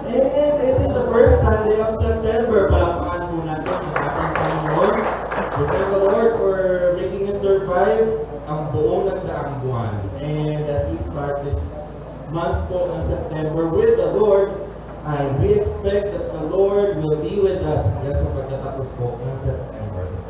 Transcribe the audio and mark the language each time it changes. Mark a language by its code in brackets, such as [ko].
[en] And it is the first Sunday of September. [tl] Palakpakan po natin ang ating Panginoon. [en] We thank the Lord for making us survive [tl] ang buong nagdaang buwan. [en] And as we start this month po ng September with the Lord, we expect that the Lord will be with us [tl] hanggang sa pagtatapos po [en] ng September.